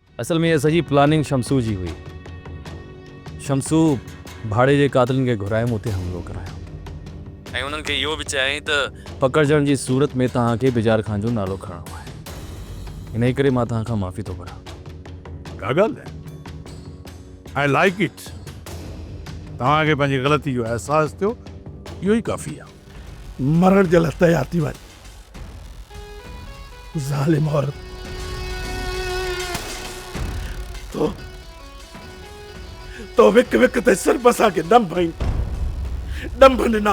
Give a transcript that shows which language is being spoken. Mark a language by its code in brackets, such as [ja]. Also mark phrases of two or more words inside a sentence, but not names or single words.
[sd] असल में ये सॼी प्लानिंग शमसू जी हुई। शमसू भाड़े जे कातिलनि खे घुराए मूं ते हमिलो करायो ऐं उन्हनि खे इहो बि चयाईं त पकड़जण जी सूरत में तव्हांखे बिजार खान जो नालो खणणो आहे। इन ई करे मां तव्हां खां माफ़ी थो घुरां। का ॻाल्हि आहे, [en] I like it. [sd] तव्हांखे पंहिंजी ग़लती जो अहसासु थियो, इहो ई काफ़ी आहे। मरण जे लाइ तयार थी वञ ज़ालिम औरत। तो विक विक ते सिर बसा के डंभ ॾिना।